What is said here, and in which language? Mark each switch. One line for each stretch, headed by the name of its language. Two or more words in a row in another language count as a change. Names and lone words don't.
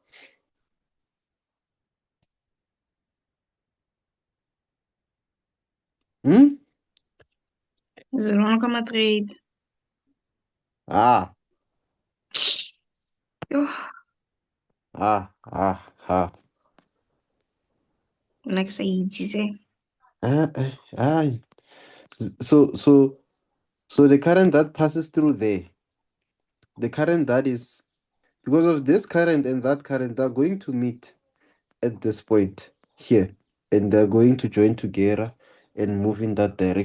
English: Hmm? 0.3. Ah, Yo, ah.
Tswana: like sa itse se. Ah.
English: So the current that passes through there, the current that is because of this current and that current, they're going to meet at this point here, and they're going to join together and move in that direction.